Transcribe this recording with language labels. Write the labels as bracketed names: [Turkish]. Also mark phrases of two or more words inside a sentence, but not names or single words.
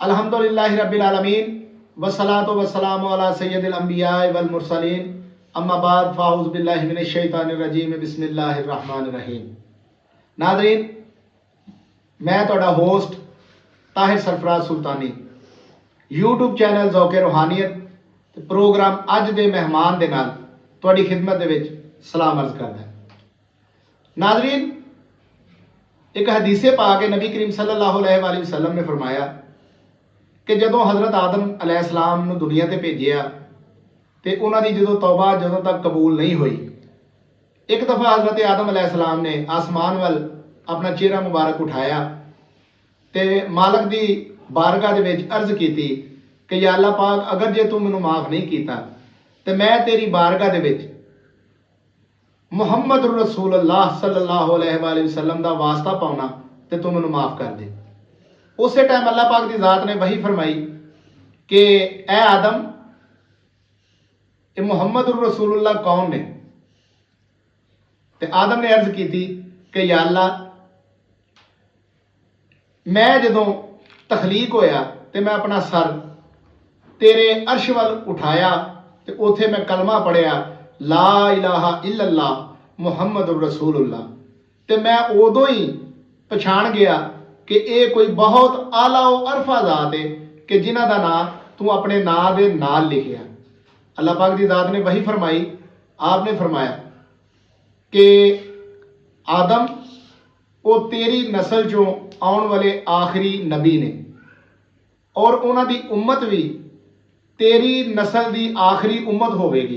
[Arabic] الحمد لله رب العالمين والصلاة والسلام على سيد الأنبياء والمرسلين أما بعد فأعوذ بالله من الشيطان الرجيم بسم الله الرحمن الرحيم. [Punjabi] ناظرین، میں تہاڈا ہوسٹ طاہر سرفراز سلطانی یوٹیوب چینل ذوق روحانیت تے پروگرام اج دے مہمان دے نال تہاڈی خدمت دے وچ سلام عرض کردا. ناظرین، ایک حدیث پاک نبی کریم [Arabic] صلى الله عليه وسلم [Punjabi] نے فرمایا کہ جدوں حضرت آدم علیہ السلام نوں دنیا تے بھیجیا تے انہاں دی جدوں توبہ جدوں تک قبول نہیں ہوئی، ایک دفعہ حضرت آدم علیہ السلام نے آسمان ول اپنا چہرہ مبارک اٹھایا تے مالک دی بارگاہ دے وچ عرض کیتی کہ یا اللہ پاک، اگر جے توں مینوں معاف نہیں کیتا تے میں تیری بارگاہ دے وچ محمد رسول اللہ [Arabic] صلى الله عليه وسلم [Punjabi] دا واسطہ پاؤنا تے توں مینوں معاف کر دے. اسے ٹائم اللہ پاک دی ذات نے وحی فرمائی کہ اے آدم، یہ محمد رسول اللہ کون نے? تے آدم نے عرض کی تھی کہ یا اللہ، میں جدوں تخلیق ہویا تے میں اپنا سر تیرے عرش ول اٹھایا تے اتھے میں کلمہ پڑھیا [Arabic] لا إله إلا الله محمد رسول الله, [Punjabi] تے میں اودوں ہی پچھان گیا کہ یہ کوئی بہت اعلیٰ ارفع ذات ہے کہ جنہاں دا نام توں اپنے نام دے نال لکھیا. اللہ پاک دی ذات نے وحی فرمائی، آپ نے فرمایا کہ آدم، وہ تیری نسل چوں آؤن والے آخری نبی نے اور انہاں دی امت بھی تیری نسل دی آخری امت ہووے گی.